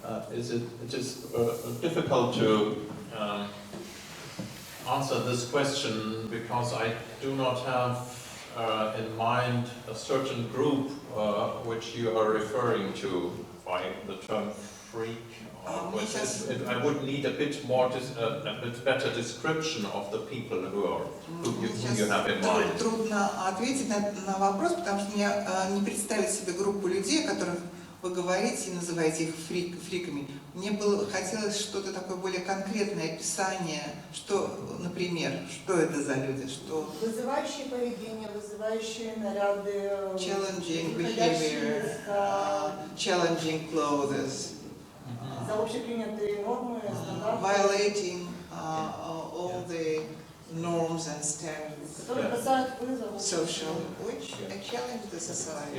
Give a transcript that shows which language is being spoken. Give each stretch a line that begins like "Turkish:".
English: It is difficult to answer this question because I do not have in mind a certain group which you are referring to by the term freak. I would need a bit more, a bit better description of the people who you have in mind.
Russian: Трудно ответить на вопрос, потому что мне не представить себе группу людей, о которых вы говорите и называете их фриками. Мне хотелось что-то такое более конкретное описание, что, например, что это за люди, что... Вызывающие поведение, вызывающие наряды,
English: challenging behavior, challenging clothes,
Russian: за общепринятые нормы, стандарты,
English: violating all the norms and standards,
Russian: которые бросают вызов.
English: social, which challenge the society.